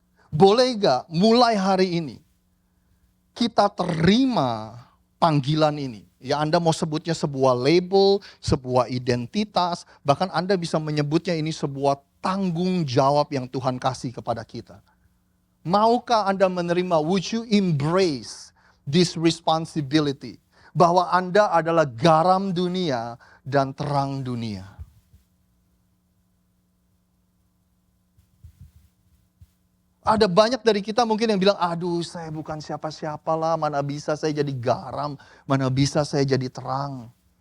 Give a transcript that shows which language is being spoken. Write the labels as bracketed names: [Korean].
[Indonesian] Boleh gak mulai hari ini kita terima panggilan ini? Ya Anda mau sebutnya sebuah label, sebuah identitas, bahkan Anda bisa menyebutnya ini sebuah tanggung jawab yang Tuhan kasih kepada kita. Maukah Anda menerima, [English] would you embrace this responsibility? [Indonesian] Bahwa Anda adalah garam dunia dan terang dunia. Ada banyak dari kita mungkin yang bilang, aduh saya bukan siapa-siapa lah, mana bisa saya jadi garam, mana bisa saya jadi terang.